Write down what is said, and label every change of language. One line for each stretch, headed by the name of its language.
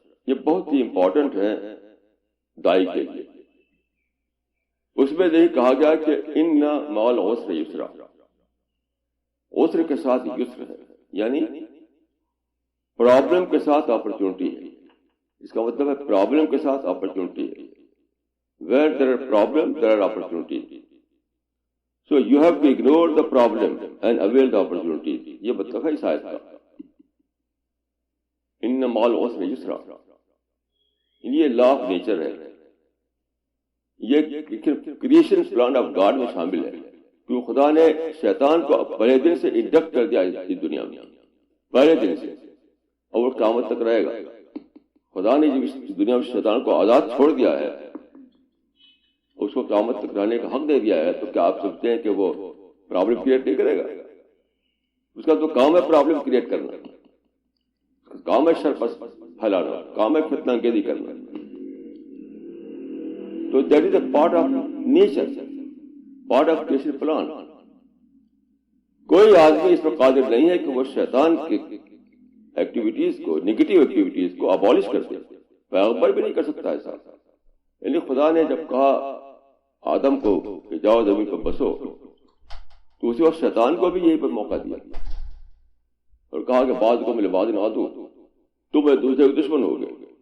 Urdu: یہ بہت ہی امپورٹنٹ ہیں دائی کے لیے. اس میں یہی کہا گیا کہ
Arabic: ان مع العسر یسرا،
Urdu: عسر کے ساتھ یسر ہے، یعنی پرابلم کے ساتھ اپرچونٹی ہے. اس کا مطلب ہے پرابلم کے ساتھ اپرچونٹی ہے.
English: Where there are problems, there are opportunities. So you have to ignore the problem and avail the opportunities.
Urdu: یہ مطلب ہے اس آیت کا.
Arabic: ان مع العسر یسرا،
Urdu: یہ لا آف نیچر ہے. یہ کریشن پلان آف گاڈ میں شامل ہے، کیوں خدا نے شیطان کو پہلے دن سے انڈکٹ کر دیا اس دنیا میں، پہلے دن سے، اور وہ قیامت تک رہے گا. خدا نے جب اس دنیا میں شیطان کو آزاد چھوڑ دیا ہے، اس کو قیامت تک رہنے کا حق دے دیا ہے، تو کیا آپ سمجھتے ہیں کہ وہ پرابلم کریٹ نہیں کرے گا؟ اس کا تو کام ہے پرابلم کریٹ کرنا، کام ہے شر پھیلانا، کام ہے فتنہ انگیزی کرنا.
English: تو that is a part of nature, part of creation plan.
Urdu: کوئی آدمی اس پر قادر نہیں ہے کہ وہ شیطان کی ایکٹیویٹیز کو، نگیٹو ایکٹیویٹیز کو ابالش کر دے. پیغمبر بھی نہیں کر سکتا ایسا. یعنی خدا نے جب کہا آدم کو کہ جاؤ زمین پر بسو، تو اسی وقت شیطان کو بھی یہی پر موقع دیا اور کہا کہ بعض کو میں لبعض عدو، تم ایک دوسرے کے دشمن ہو گئے.